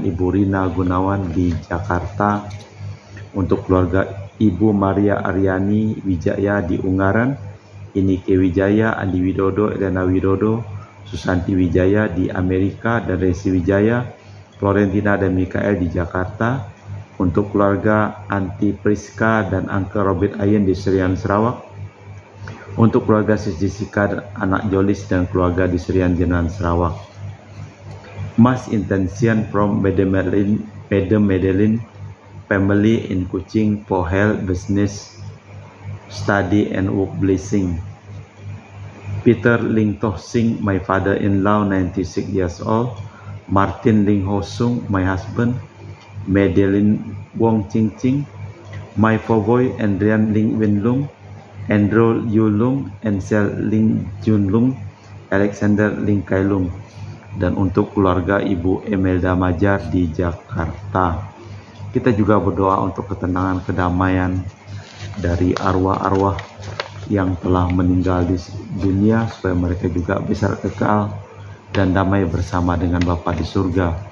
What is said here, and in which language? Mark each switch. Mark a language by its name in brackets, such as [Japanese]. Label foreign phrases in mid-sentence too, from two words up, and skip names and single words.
[Indonesian] Ibu Rina Gunawan di Jakarta, untuk keluarga Ibu Maria Aryani Wijaya di Ungaran, Inike Wijaya, Andi Widodo, Elena Widodo, Susanti Wijaya di Amerika, dan Resi Wijaya, Florentina dan Mikael di Jakarta, untuk keluarga Anti Priska dan Angke Robert Ayen di Serian Sarawak, untuk keluarga Sis Jessica dan anak Jolis dan keluarga di Serian Jenan Sarawak. [English] Mass intention from Madam Madeline family in Kuching for health, business, study and work blessing. Peter Ling Toh Sing, my father-in-law, 96 years old. Martin Ling Ho Sung, my husband. Madeline Wong Ching Ching, my boy Andrian Ling Wen Lung, Andrew Yu Lung, Ansel Ling Jun Lung, Alexander Ling Kai Lung. [Indonesian] dan untuk keluarga Ibu Emelda Majar di Jakarta. Kita juga berdoa untuk ketenangan, kedamaian dari arwah-arwah yang telah meninggal di dunia, supaya mereka juga bisa kekal dan damai bersama dengan Bapa di surga.